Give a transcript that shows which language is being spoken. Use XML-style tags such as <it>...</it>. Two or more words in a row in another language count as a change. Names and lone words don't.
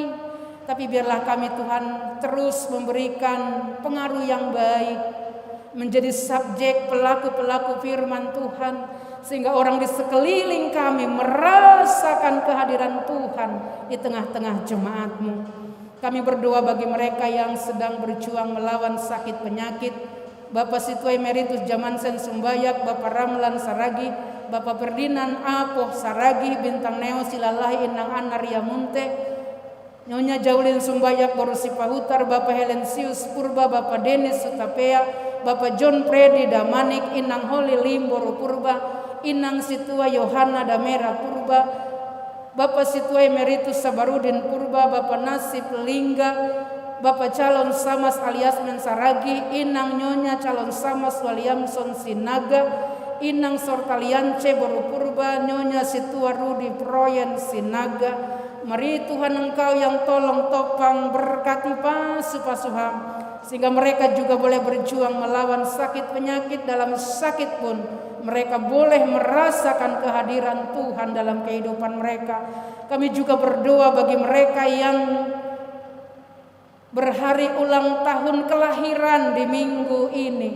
<id>Tapi biarlah kami Tuhan terus memberikan pengaruh yang baik, menjadi subjek pelaku-pelaku firman Tuhan, sehingga orang di sekeliling kami merasakan kehadiran Tuhan di tengah-tengah jemaat-Mu. Kami berdoa bagi mereka yang sedang berjuang melawan sakit penyakit, Bapak Situa Emeritus Jamansen Sumbayak, Bapak Ramlan Saragi, Bapak Ferdinand Apoh Saragi, Bintang Neo Silalahi Inang Anaria Munte, Nyonya Jaulin Sumbayak Borusi Pahutar, Bapak Helensius Purba, Bapak Denis Sutapea, Bapak John Predi Damanik, Inang Holi Limboro Purba, Inang Situa Yohana Damera Purba, Bapak Situa Emeritus Sabarudin Purba, Bapak Nasib Lingga, Bapak Calon Samas alias Mensaragi, Inang Nyonya Calon Samas Waliamson Sinaga, Inang Sortaliance Boru Purba, Nyonya Situa Rudi Proyen Sinaga. Mari Tuhan Engkau yang tolong topang berkati pasuh-pasuham, sehingga mereka juga boleh berjuang melawan sakit penyakit. Dalam sakit pun mereka boleh merasakan kehadiran Tuhan dalam kehidupan mereka. Kami juga berdoa bagi mereka yang berhari ulang tahun kelahiran di minggu ini.</id>